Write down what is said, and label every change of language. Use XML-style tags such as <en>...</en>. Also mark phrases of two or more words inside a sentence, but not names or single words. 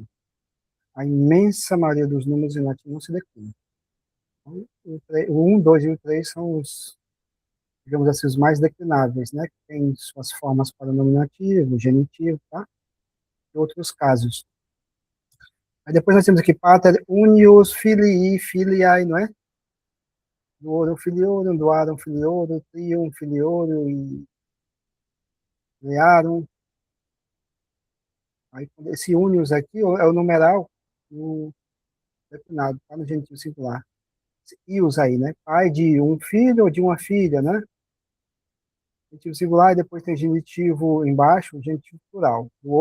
<pt>A imensa maioria dos números em latim não se declinam. Então, o 1, 2 e o 3 são os, digamos assim, os mais declináveis, né? Que tem suas formas para o nominativo, genitivo, tá? E outros casos. Aí depois nós temos aqui</pt> <la>pater unius filii filiae,</la> <pt>não é?</pt> <la>Duorum filiorum, duarum filiorum, trium filiorum e learum.</la> <pt>Aí esse unius aqui é o numeral no declinado, tá no genitivo singular. Esse ius aí, né? Pai de um filho ou de uma filha, né? Genitivo singular e depois tem genitivo embaixo, genitivo plural.</pt>